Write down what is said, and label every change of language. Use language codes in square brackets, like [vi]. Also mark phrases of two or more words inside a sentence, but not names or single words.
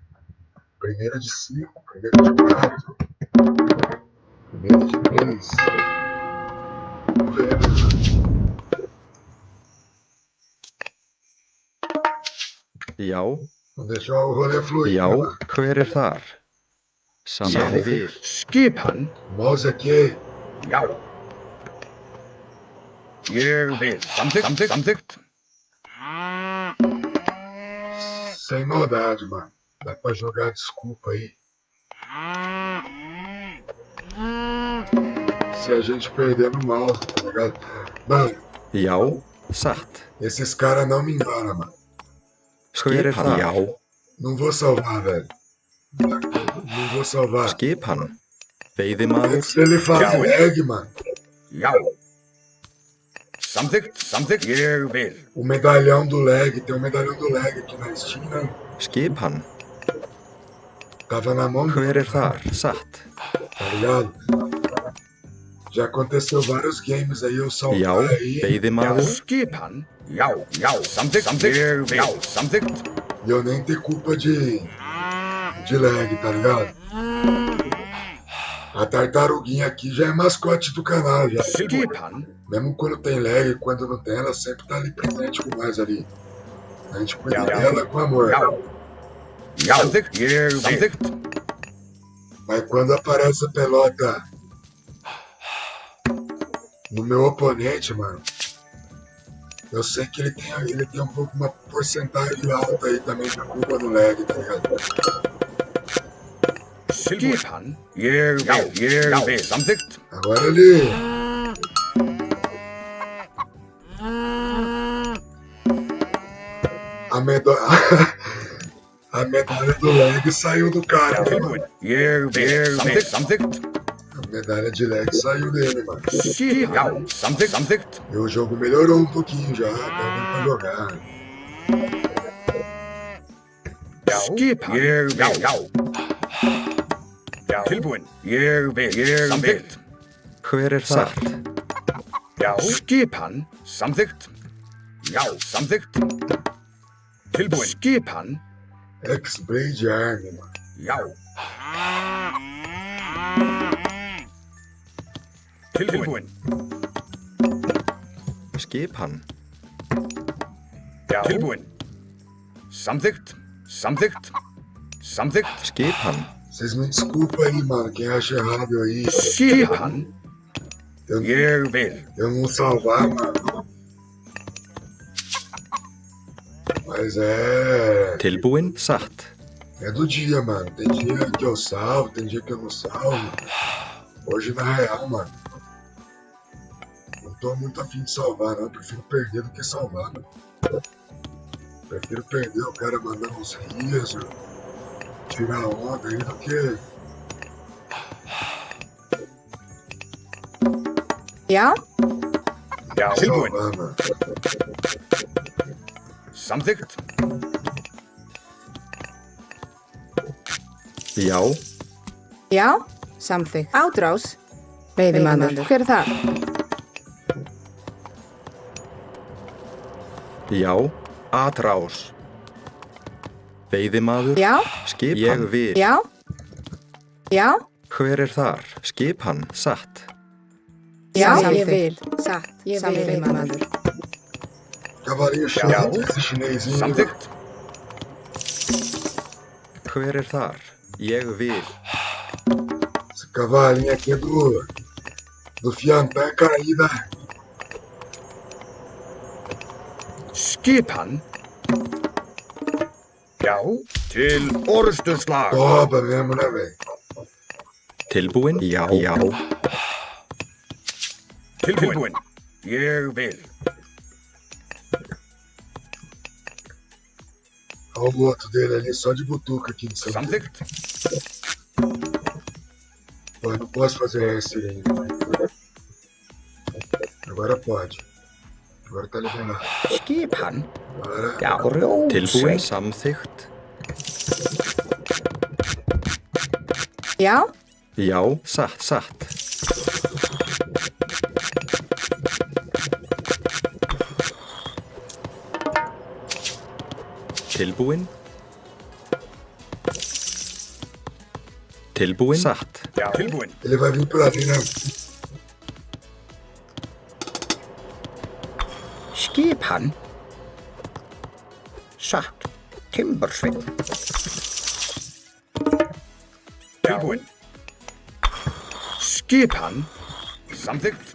[pt] Primeira de 5, primeira de 4, primeira de 3. Vamos ver, né? Já, Vamos deixar o rolê fluir, já, né, mano? [is] hver þar? Samþykkt. Skipan. [pt] Mouse aqui, [is] Já. Ég vil. Samþykkt. [pt] sem maldade, mano. Dá pra jogar desculpa aí. Se a gente perder no mouse, tá ligado? Mano, [is] Já, satt. [pt] esses caras não me enganam, mano. [is] Hver þar? Já. [pt] Não vou salvar, velho. Não vou salvar. [is] Skipan. Veiðimaður. [pt] Antes dele falar lag, mano. [is] Já. Samþykkt. Ég vil. [pt] O medalhão do lag, tem um medalhão do lag aqui na Steam, né? [is] Skipan. [pt] Tava na mão do [is] Hver þar? Satt. [pt] tá ligado? Já aconteceu vários games aí, eu Já, salvar aí, [is] veiðimaður. Skipan. Já. Samþykkt. Ég vil. Samþykkt. [pt] e eu nem ter culpa de lag, tá ligado? A tartaruguinha aqui já é mascote do canal, já. [is] Skipan. [pt] Mesmo quando tem lag, quando não tem, ela sempre tá ali presente com nós ali. A gente cuida dela com amor. [is] Já. Samþykkt. Ég vil. Samþykkt. [pt] Mas quando aparece a pelota no meu oponente, mano, eu sei que ele tem uma porcentagem alta aí também de culpa no lag, tá ligado? [is] Skipan. Ég vil. Samþykkt. [pt] Agora ele. A medalha do lag saiu do cara, né, mano? [is] Ég vil. Samþykkt. [pt] A medalha de lag saiu dele, mano. [is] Já. Samþykkt. [pt] E o jogo melhorou um pouquinho já, tá dando pra jogar. [is] Skipan. Ég vil. Já. Tilbúin. Ég vil. Samþykkt. Hver þar? Já. Skipan. Samþykkt. Já. Samþykkt. Tilbúin. Skipan. [pt] X-Blade Arm, mano. [is] Já. Tilbúin. Skipan. Já. Tilbúin. Samþykkt. Skipan. [pt] Vocês me desculpem aí, mano, quem acha errado aí. [is] Skipan. [pt] Eu, [is] Ég vil. [pt] eu não salvar, mano. Mas é. [is] Tilbúin, satt. [pt] É do dia, mano. Tem dia que eu salvo, tem dia que eu não salvo. Hoje, na real, mano, não tô muito afim de salvar, não. Eu prefiro perder do que salvar, mano. Prefiro perder o cara mandando uns risos, tirar onda aí do que... [is] Já? Já, tilbúin. [pt] salvar, mano. [is] Samþykkt. Já, Já? Samþykkt. Átrás? Veiðimaður. Hver er það? [pt] já, atrás. [is] Veiðimaður, Já? skip ég vil. Já? Já? Hver er þar? Skip hann, satt. Já, ég vil. Satt. Ég vil. Veiðimaður. [pt] Cavalinho chato, esse chinesinho. [is] Samþykkt. Hver er þar? Ég vil. [pt] Esse cavalinho aqui é do fiampé caída. [is] Skipan. Já, til orrustuslag. [pt] Toba mesmo, né, velho? [is] Tilbúin? Já, já. Tilbúin. Ég vil. [pt] Olha o outro dele ali, só de butuca aqui de São Paulo. [is] Samþykkt. [pt] Pô, eu não posso fazer esse ainda. Agora pode. Agora tá liberado. [is] Skipan. [pt] Agora... [is] Já, Tilbúin, grjótsveit. samþykkt. Já? Já, satt, satt. Tilbúin. Tilbúin, satt. Já, tilbúin. [pt] Ele vai vir por ali, né? [is] Skipan. Satt. Timbursveit. Tilbúin. Skipan. Samþykkt.